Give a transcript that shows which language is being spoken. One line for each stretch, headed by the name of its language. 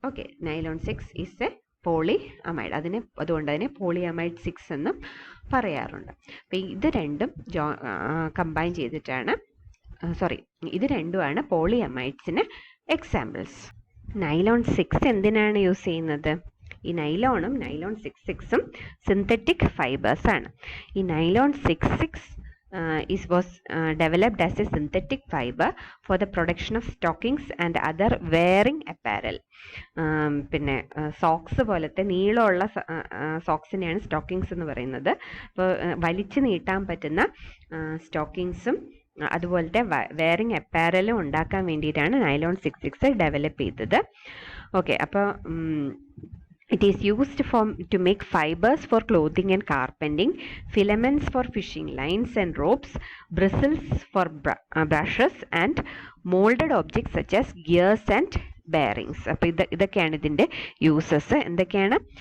Malayalam: Okay,
English: Nylon 6 is a poly amide.
Malayalam: അതുകൊണ്ട് അതിനെ പോളിയമൈഡ് 6 എന്നും പറയാറുണ്ട്. അപ്പം ഇത് രണ്ടും കമ്പൈൻ ചെയ്തിട്ടാണ് ഇത് രണ്ടുമാണ് പോളിയമൈഡ്സിന് എക്സാമ്പിൾസ്. നൈലോൺ 6 എന്തിനാണ് യൂസ് ചെയ്യുന്നത്? ഈ നൈലോണും നൈലോൺ 66ഉം സിന്തറ്റിക് ഫൈബേഴ്സ് ആണ്.
English: ഈ nylon 66 was developed as a synthetic fiber for the production of stockings and other wearing apparel.
Malayalam: പിന്നെ സോക്സ് പോലത്തെ നീളമുള്ള സോക്സിനെയാണ് സ്റ്റോക്കിങ്സ് എന്ന് പറയുന്നത്. അപ്പോൾ വലിച്ചു നീട്ടാൻ പറ്റുന്ന സ്റ്റോക്കിങ്സും അതുപോലത്തെ വെയറിങ് അപ്പാരലും ഉണ്ടാക്കാൻ വേണ്ടിയിട്ടാണ് നൈലോൺ 66 ഡെവലപ്പ് ചെയ്തത്. ഓക്കെ, അപ്പോൾ
English: it is used to make fibers for clothing and carpenting, filaments for fishing lines and ropes, bristles for brushes, and molded objects such as gears and bearings.
Malayalam: അപ്പോൾ ഇതൊക്കെയാണ് ഇതിൻ്റെ uses. എന്തൊക്കെയാണ്?